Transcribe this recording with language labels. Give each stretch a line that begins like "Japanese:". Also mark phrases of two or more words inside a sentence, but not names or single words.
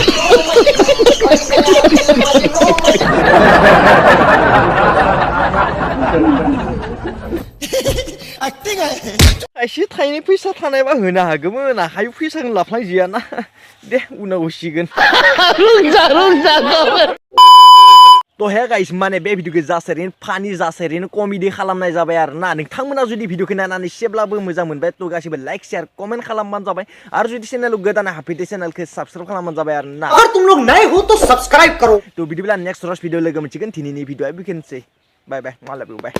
Bodo: थाइसे थाइनै फैसा थानायबा होनो हागौमोन आखाइ फैसाखौ लाफ्लांजियाना दे उनाव होसिगोन तो
English: hey guys
Bodo: माने बे भिडियोखौ जासारिनो फानि जासारिनो कमेडि खालामनाय जाबाय आरोना नोंथांमोना जुदि भिडियोखौ नायनानै एसेब्लाबो मोजां मोनबाय तो गासिबो
English: like share comment
Bodo: खालामबानो जाबाय आरो जुदि चेनेलाव गोदानै हाबफैदो चेनेलखौ साबस्क्राइब खालामबानो जाबाय आरोना
Hindi: अगर तुम लोग नए हो तो सब्सक्राइब करो
Bodo: तो बिदिब्ला नेक्स्ट रस भिडियो लोगो मोनसिगोन दिनैनि भिडियोआ बेखिनिसै
English: bye bye
Bodo: मालाबा बाय